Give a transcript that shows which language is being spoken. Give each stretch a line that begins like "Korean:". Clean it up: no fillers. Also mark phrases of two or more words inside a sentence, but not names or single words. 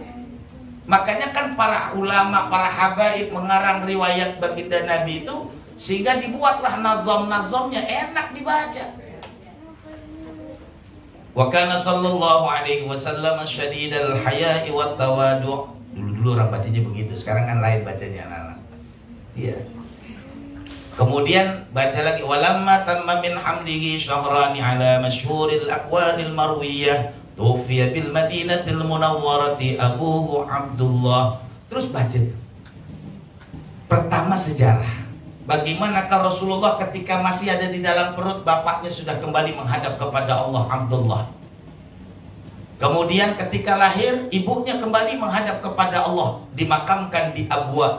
Indonesian: Makanya kan para ulama, para habaib mengarang riwayat baginda Nabi itu sehingga dibuatlah nazam-nazamnya enak dibaca.
Arabic: وكان صلى الله عليه وسلم شديد الحياء والتواضع'.
Indonesian: Dulu orang bacanya begitu, sekarang kan lain bacanya anak-anak. Iya. Kemudian baca lagi
Arabic: ولما تم من حمده شهران على مشهور الأقوال المروية توفي بالمدينة المنورة أبوه عبد الله.
Indonesian: Terus baca. Pertama sejarah. Bagaimanakah Rasulullah ketika masih ada di dalam perut bapaknya sudah kembali menghadap kepada Allah, Abdullah. Kemudian ketika lahir ibunya kembali menghadap kepada Allah, dimakamkan di Abwa.